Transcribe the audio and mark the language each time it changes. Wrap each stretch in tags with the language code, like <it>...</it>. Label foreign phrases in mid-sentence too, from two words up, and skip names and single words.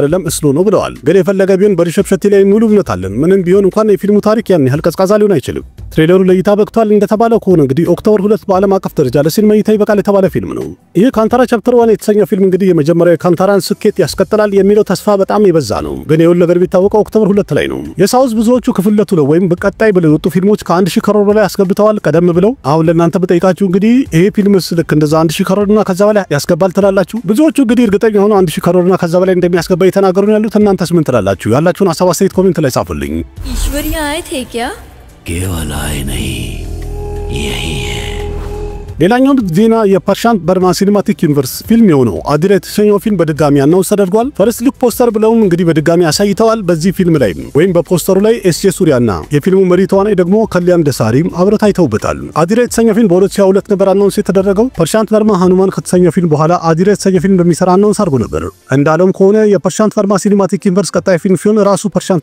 <am>አይደለም፣ እስሎ ነው ብለዋል። ግን የፈለገ ቢሆን በሪሸፕ ሸቲ ላይ ሙሉ እምነት አለን። ምንም ቢሆን እንኳን የፊልሙ ታሪክ ያን ያህል ቀዝቃዛ ሊሆን አይችልም። ትሬለሩ ላይ ይታበቅቷል። እንደተባለው ከሆነ እንግዲህ ኦክቶበር 2 በዓለም አቀፍ ደረጃ ለሲኒማ እይታ ይበቃል የተባለ ፊልም ነው። ይህ ካንታራ ቻፕተር 1 የተሰኘው ፊልም እንግዲህ የመጀመሪያው የካንታራን ስኬት ያስቀጥላል የሚለው ተስፋ በጣም የበዛ ነው። ግን የሁሉ ነገር ቢታወቀው ኦክቶበር 2 ላይ ነው። የሳውዝ ብዙዎቹ ክፍል 2 ነው ወይም በቀጣይ ብለው የወጡ ፊልሞች ከ1000 ከሮር በላይ ያስገብተዋል ቀደም ብለው። አሁን ለእናንተ በጠይቃችሁ እንግዲህ ይሄ ፊልምስ ልክ እንደዛ 1000 ከሮርና ከዛ በላይ ያስገባል ትላላችሁ? ብዙዎቹ እንግዲህ እርግጠኛ ሆኖ 1000 ከሮርና ከዛ በላይ እንደሚያስገባ እየተናገሩ ነው ያሉት። እናንተስ ምን ትላላችሁ? ያላችሁን ሐሳብ አስተያየት ኮሜንት ላይ ጻፉልኝ።</am> <hi>ईश्वरी आए थे क्या? केवल आए नहीं, यही है।</hi> <am>ሌላኛው ዜና የፐርሻንት በርማ ሲኒማቲክ ዩኒቨርስ ፊልም የሆነው አዲራ የተሰኘው ፊልም በድጋሚ አናውንስ ተደርጓል።</am> <en>first look poster</en> <am>ብለውም እንግዲህ በድጋሚ አሳይተዋል። በዚህ ፊልም ላይ ወይም በፖስተሩ ላይ ኤስጄ ሱሪያና የፊልሙ መሪ ተዋናይ ደግሞ ከሊያን ደሳሪም አብረው ታይተውበታል። አዲራ የተሰኘው ፊልም በ2022 ነበር አናውንስ የተደረገው። ፐርሻንት በርማ ሃኑማን ከተሰኘው ፊልም በኋላ አዲራ የተሰኘው ፊልም በሚሰራ አናውንስ አድርጎ ነበር። እንዳለም ከሆነ የፐርሻንት በርማ ሲኒማቲክ ዩኒቨርስ ቀጣይ ፊልም ሲሆን ራሱ ፐርሻንት</am>